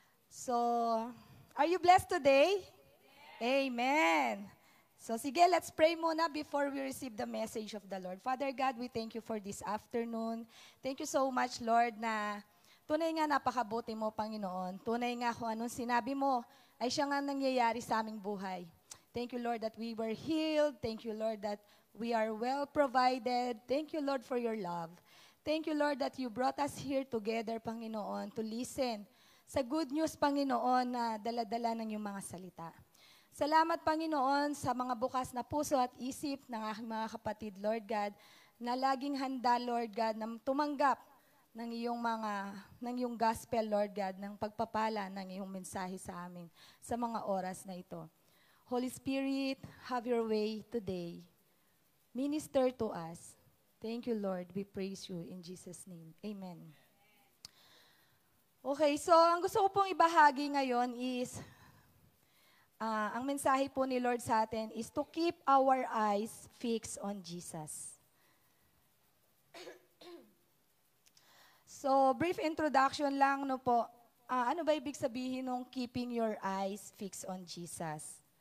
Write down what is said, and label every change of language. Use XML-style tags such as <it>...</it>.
<en>So, are you blessed today? Amen. So,</en> <tl>sige,</tl> <en>let's pray</en> <tl>muna</tl> <en>before we receive the message of the Lord. Father God, we thank you for this afternoon. Thank you so much,</en> <tl>Lord, na tunay nga napakabuti mo, Panginoon. Tunay nga kung anong sinabi mo, ay siya nga nangyayari sa aming buhay.</tl> <en>Thank you, Lord, that we were healed. Thank you, Lord, that we are well provided. Thank you, Lord, for your love. Thank you, Lord, that you brought us here together, Panginoon, to listen sa good news, Panginoon,</en> <tl>na dala-dala ng iyong mga salita. Salamat, Panginoon, sa mga bukas na puso at isip ng aking mga kapatid, Lord God, na laging handa, Lord God, na tumanggap ng iyong gospel, Lord God, ng pagpapala ng iyong mensahe sa amin sa mga oras na ito.</tl> <en>Holy Spirit, have your way today. Minister to us. Thank you, Lord. We praise you in Jesus' name. Amen.</en> <tl>Okay, so ang gusto ko pong ibahagi ngayon is ang mensahe po ni Lord sa atin</tl> <en>is to keep our eyes fixed on Jesus.</en> <tl>So,</tl> <en>brief introduction</en> <tl>lang, no po. Ano ba ibig sabihin ng</tl> <en>keeping your eyes fixed on Jesus?</en>